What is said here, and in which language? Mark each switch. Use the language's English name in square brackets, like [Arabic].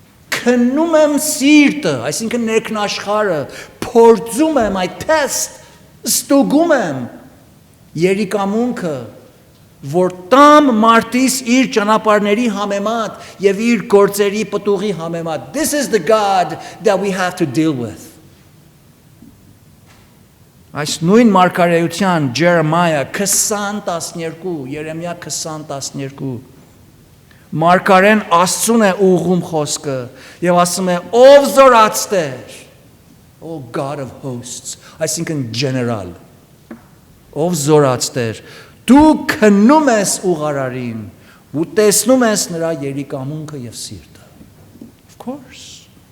[Armenian] քննում եմ սիրտը, այսինքն ներքնաշխարհը, փորձում եմ այդ test, ստուգում եմ երիկամունքը, որ տամ մարդիս իր ճանապարհների համեմատ եւ իր գործերի պտուղի համեմատ. [English] This is the God that we have to deal with. [Armenian] Այս նույն մարգարեության Jeremiah 20:12, Երեմիա 20:12 Մարգարեն Աստծուն է ուղղում խոսքը եւ ասում է ով զորացներ, [English] O God of hosts, [Armenian] այսինքն general, ով զորացներ, դու քննում ես ուղարարին ու տեսնում ես նրա երիկամունքը եւ սիրտը. [English] Of course.